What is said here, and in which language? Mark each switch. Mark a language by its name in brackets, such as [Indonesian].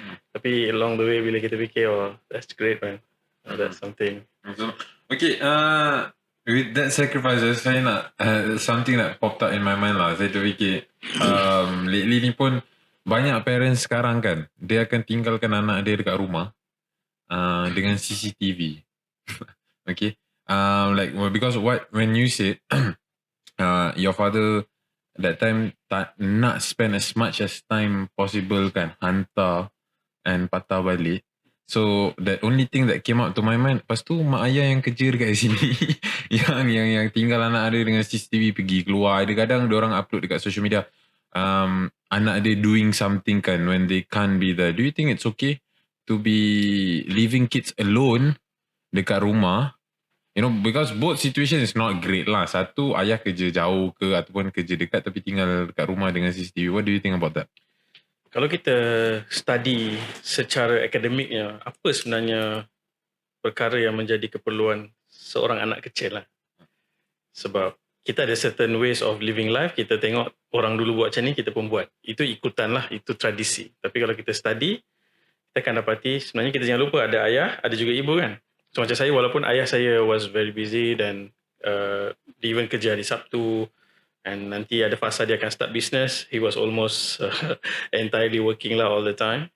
[Malay] Tapi [English] along the way [Malay] bila kita fikir, [English] oh that's great man, that's something. Okay, with that sacrifices, [Malay] saya nak [English] something that popped up in my mind lah. [Malay] Saya terfikir lately ni pun banyak parents sekarang kan, dia akan tinggalkan anak dia dekat rumah dengan CCTV. [English] Okay, like because when you said your father that time [Malay] tak nak [English] spend as much as time possible kan, [Malay] hantar and patah balik. [English] So that only thing that came out to my mind, [Malay] lepas tu mak ayah yang kerja dekat sini yang tinggal anak dia dengan CCTV pergi keluar. Ada kadang diorang upload dekat social media anak dia [English] doing something kan when they can't be there. Do you think it's okay to be leaving kids alone [Malay] dekat rumah? [English] You know, because both situation is not great lah. [Malay] Satu, ayah kerja jauh ke ataupun kerja dekat tapi tinggal dekat rumah dengan CCTV. [English] What do you think about that? [Malay] Kalau kita study secara akademiknya, apa sebenarnya perkara yang menjadi keperluan seorang anak kecil lah. Sebab kita ada [English] certain ways of living life, [Malay] kita tengok orang dulu buat macam ni, kita pun buat. Itu ikutan lah, itu tradisi. Tapi kalau kita study, kita akan dapati sebenarnya kita jangan lupa ada ayah, ada juga ibu kan. So macam saya, walaupun ayah saya [English] was very busy [Malay] dan dia even kerja hari Sabtu, and nanti ada fasa dia akan [English] start business, he was almost entirely working lah all the time.